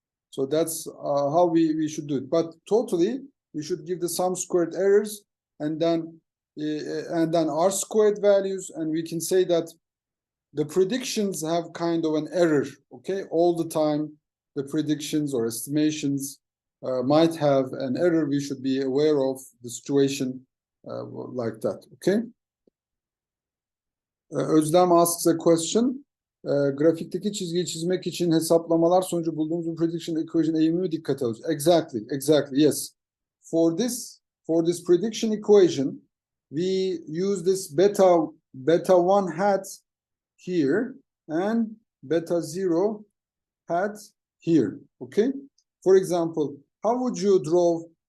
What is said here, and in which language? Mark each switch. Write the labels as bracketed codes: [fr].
[en] So that's how we should do it. But totally, we should give the sum squared errors and then R squared values, and we can say that the predictions have kind of an error. Okay, all the time the predictions or estimations might have an error. We should be aware of the situation like that. Okay. Özlem asks a question. [tr] Grafikteki çizgiyi çizmek için hesaplamalar sonucu bulduğumuz prediction equation eğimini dikkate alıyoruz. [en] Exactly. Yes. For this prediction equation, we use this beta 1 hat here and beta 0 hat here. Okay. For example, how would you draw